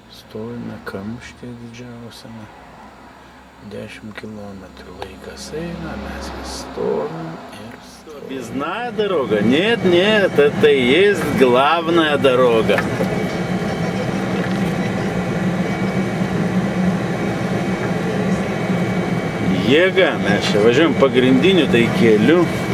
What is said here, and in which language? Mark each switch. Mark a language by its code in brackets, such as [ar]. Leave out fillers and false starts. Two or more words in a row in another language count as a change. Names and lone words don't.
[lt] stovime kamštyje didžiausiame. 10 kilometrų laikas eina, mes vis stovim ir stovim. [ru] Объездная дорога? Нет, это и есть главная дорога. [lt] Jėga, mes čia važiuojam pagrindiniu tai keliu.